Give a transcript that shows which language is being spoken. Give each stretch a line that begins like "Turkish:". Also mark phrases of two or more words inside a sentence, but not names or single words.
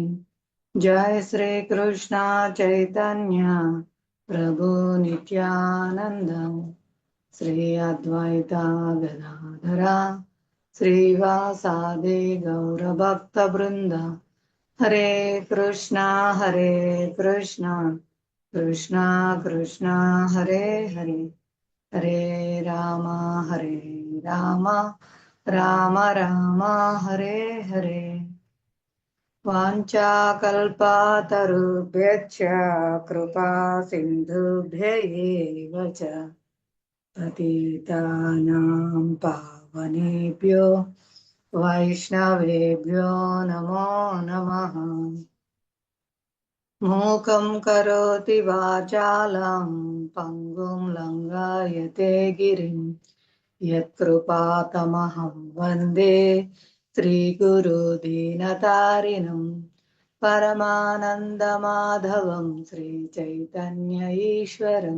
Sanskrit: జయ శ్రీ కృష్ణ చైతన్య ప్రభు నిత్యానంద శ్రీ అద్వైత గదాధర శ్రీవాసాది గౌరభక్త బృంద. హరే కృష్ణ కృష్ణ కృష్ణ హరే హరే హరే రామ రామ రామ రామ హరే హరే. వాంఛాకల్పతరుభ్యశ్చ కృపా సింధుభ్యైవ చ పతితానాం పావనేభ్యో వైష్ణవేభ్యో నమో నమః. మూకం కరోతి వాచాలం పంగుం లంఘయతే గిరిం యత్కృపాతమహం వందే శ్రీగురు దీనతారిణం పరమానందమాధవం శ్రీ చైతన్య ఈశ్వరం.